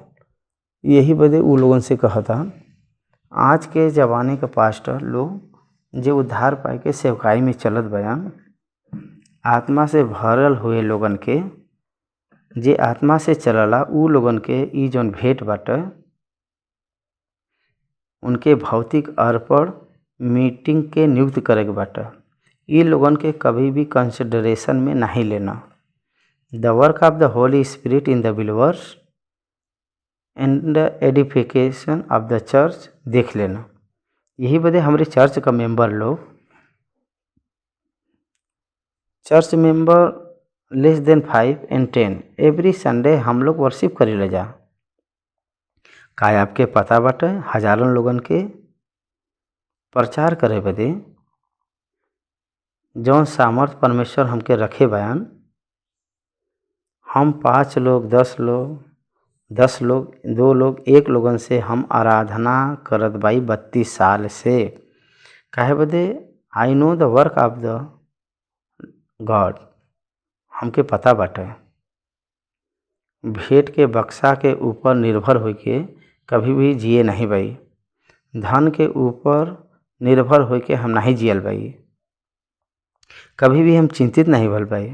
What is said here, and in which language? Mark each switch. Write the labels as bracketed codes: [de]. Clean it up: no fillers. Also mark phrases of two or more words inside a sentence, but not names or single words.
[bho] यही बदे वो लोगन से कहता, आज के ज़माने का पास्टर लोग जो उद्धार पाए के सेवकाई में चलत बयान, आत्मा से भरल हुए लोगन के, जे आत्मा से चलला उ लोगन के ई जौन भेंट बाटे उनके भौतिक अर्पण मीटिंग के नियुक्त करे के बाटे। ई लोगन के कभी भी कंसिडरेशन में नहीं लेना। [en] The work of the Holy Spirit in the believers and edification of the church [bho] देख लेना। यही बदे हमारे चर्च का मेंबर लोग, [en] church member less than 5 and 10 every Sunday [bho] हम लोग वर्शिप करी ले जा। का आपके पता बाटे हजारों लोगन के प्रचार करे बदे जौन सामर्थ परमेश्वर हमके रखे बयान, हम 5 लोग 10 लोग 2 लोग 1 लोगन से हम आराधना करत बाई 32 साल से। काहे बदे [en] I know the work of the God, [bho] हमके पता बाटे। भेंट के बक्सा के ऊपर निर्भर होके कभी भी जिए नहीं बाई। धन के ऊपर निर्भर होके हम नहीं जियल बाई। कभी भी हम चिंतित नहीं भल बाई।